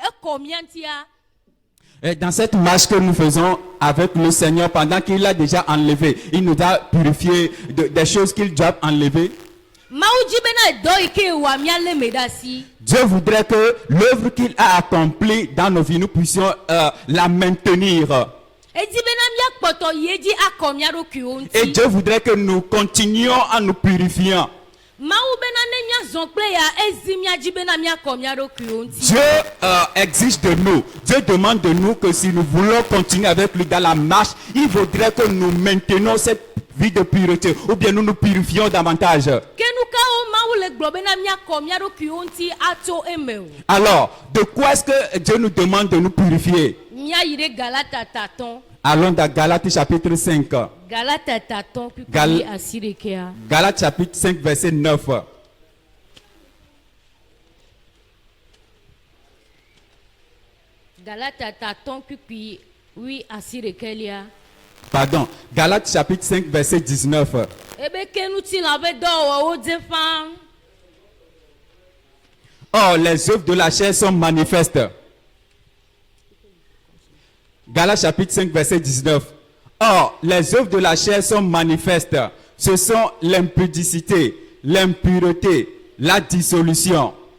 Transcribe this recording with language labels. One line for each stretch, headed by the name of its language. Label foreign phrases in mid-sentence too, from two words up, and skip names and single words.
Ewe: Ekɔ mía ŋutia.
French: et dans cette marche que nous faisons avec le Seigneur, pendant qu'il a déjà enlevé, il nous a purifié des choses qu'il doit enlever.
Ewe: Mawu dzi bena dɔ yi ke wòa mía lé me ɖe asi.
French: Dieu voudrait que l'œuvre qu'il a accomplie dans nos vies, nous puissions la maintenir.
Ewe: Edi bena míakpɔtɔ yi edzi akɔ mía ɖokuiwo
French: Et
Ewe: ŋuti.
French: Dieu voudrait que nous continuions en nous purifiant.
Ewe: Mawu bena ne míazɔ kple ya ezi mía dzi bena míakɔ mía ɖokuiwo ŋuti.
French: Dieu exige de nous, Dieu demande de nous que si nous voulons continuer avec lui dans la marche, il faudrait que nous maintenons cette vie de pureté, ou bien nous nous purifions davantage.
Ewe: Ke nu kawo Mawu le gblɔ bena míakɔ mía ɖokuiwo ŋuti atso eme o.
French: Alors, de quoi est-ce que Dieu nous demande de nous purifier?
Ewe: Míayi ɖe Galata tatɔn.
French: Allons dans Galates chapitre 5.
Ewe: Galata tatɔn Gal- kpikpi asi ɖekea.
French: Galates chapitre 5 verset 9.
Ewe: Galata tatɔn kpikpi wi asi ɖekelia.
French: Pardon, Galates chapitre 5 verset 19.
Ewe: Ebe ke ŋutilã be dɔwɔwɔwo dze ƒãa.
French: Or, les œuvres de la chair sont manifestes. Galates chapitre 5 verset 19. Or, les œuvres de la chair sont manifestes. Ce sont l'impudicité, l'impureté, la dissolution.